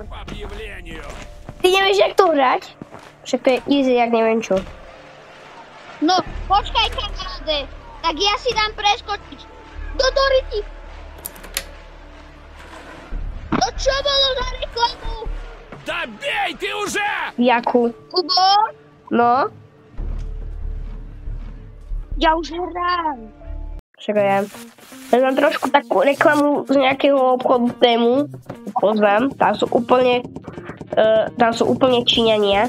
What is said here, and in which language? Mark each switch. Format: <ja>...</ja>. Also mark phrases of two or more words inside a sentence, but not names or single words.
<sk>Ty nevieš, jak to hrať? Však to je easy, jak neviem čo. No, počkaj, kamaráde. Tak ja si dám preskočiť. Do Dority. To čo bolo za reklamu?</sk> <ru>Да бей ты уже!</ru> <sk>Jakú? Kubo? No? Ja už hrám. Však ja. Ja mám trošku takú reklamu z nejakého obchodu tému. Poznám. Tam sú úplne Číňania.</sk>